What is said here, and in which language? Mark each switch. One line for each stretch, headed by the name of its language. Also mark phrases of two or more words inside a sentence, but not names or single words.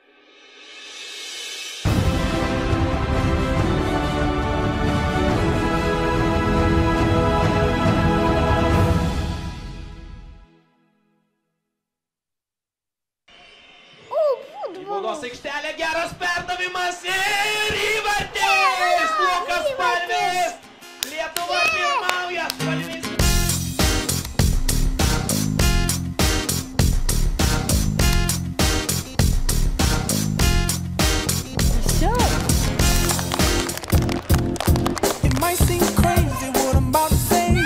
Lithuanian: Baudos aikštelė, geras perdavimas ir įvartis! Lukas Palvis! Lietuva pirmauja! Palvis!
English: It might seem crazy what I'm about to say.